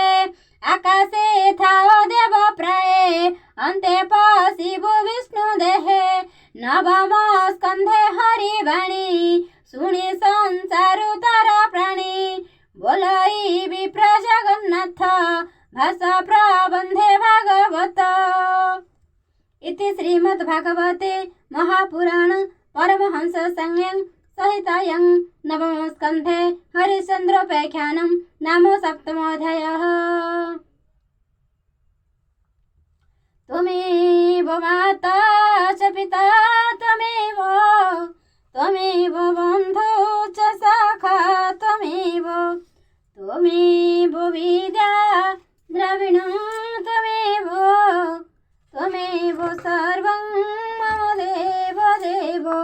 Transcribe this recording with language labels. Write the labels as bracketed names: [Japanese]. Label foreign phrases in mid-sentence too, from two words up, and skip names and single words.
[Odia] ଆକାଶେ ଥାଅ ଦେବ ପ୍ରାୟ ଅନ୍ତେ ପଶିବୁ ବିଷ୍ଣୁ ଦେହେ। ନବମ ସ୍କନ୍ଧେ ହରି ବାଣୀ ଶୁଣି ସଂସାରୁ ତାର ପ୍ରାଣୀ। ବୋଲଇ ବିପ୍ର ଜଗନ୍ନାଥ ଭାଷ ପ୍ରବନ୍ଧେ ଭାଗବତ। [Sanskrit] इति श्रीमद्भागवते महापुराण परमहंस संज्ञं सहितायां नवम स्कन्धे हरिश्चन्द्रोपाख्यानं नाम सप्तमोऽध्यायः। त्वमेव माता च पिता त्वमेव बन्धु च सखा त्वमेव विद्या द्रविणं त्वमेव सर्वं मम देव देव।